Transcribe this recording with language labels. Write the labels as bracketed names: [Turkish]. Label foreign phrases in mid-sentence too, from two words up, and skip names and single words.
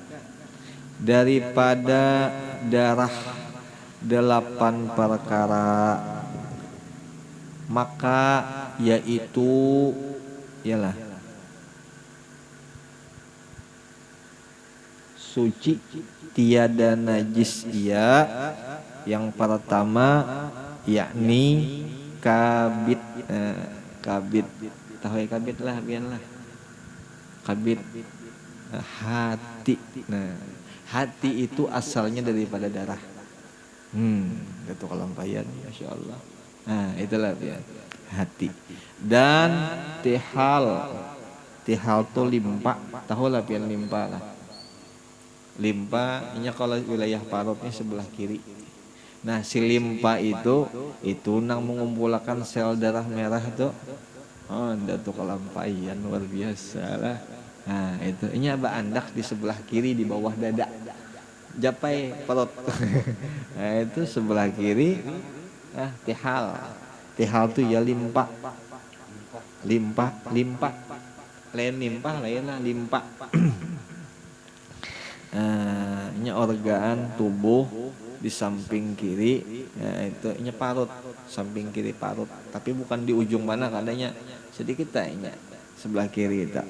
[Banjar] daripada darah 8 perkara, maka yaitu ialah suci tiada najis ia, yang pertama yakni kabit. Kabit tahu ya, kabit lah biarlah kabit. Hati. Nah hati itu asalnya daripada darah. Itu kelampaian, [Arabic] ما شاء الله. [Banjar] Nah itulah ya hati. Dan tihal tuh limpa, tahu lah pian limpa lah. Limpa ini kalau wilayah parutnya sebelah kiri. Nah si limpa itu nang mengumpulkan sel darah merah tuh. Oh ndak tuh kelampaian luar biasa lah. Nah itu ini aba andak di sebelah kiri di bawah dada. Japai perut. Nah itu sebelah kiri. Tihal tuh ya limpa. Lain limpa, lain lah limpa. Ini organ tubuh di samping kiri, ya itu ini parut, samping kiri parut, tapi bukan di ujung mana kadanya sedikit tanya sebelah kiri itu.